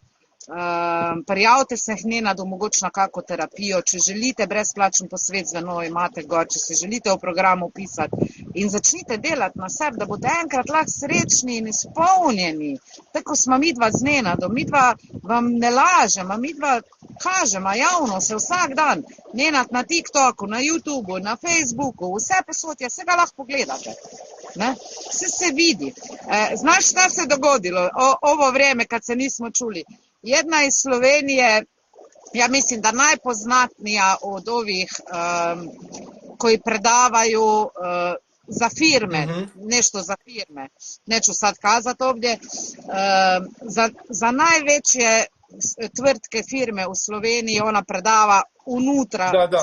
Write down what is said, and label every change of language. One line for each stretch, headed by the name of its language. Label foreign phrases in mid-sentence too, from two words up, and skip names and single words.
Slovenian: Prijavite se k Nenadu mogoče na kako terapijo, če želite brezplačen posvet z Veno, imate gor, če se želite v programu pisati in začnite delati na sebi, da boste enkrat lahko srečni in izpolnjeni. Tako smo midva z Nenadom, midva vam ne lažemo, midva kažemo javno se vsak dan. Nenad na TikToku, na YouTubeu, na Facebooku, vse posod je, vse ga lahko pogledate. Ne? Vse se vidi.
Serbian: Znaš, šta se je dogodilo ovo vreme, kad se nismo čuli? Jedna iz Slovenije, ja mislim, da najpoznatnija od ovih koji predavaju za firme, nešto za firme, neću sad kazati ovdje, za najveće tvrtke firme u Sloveniji ona predava unutra, da.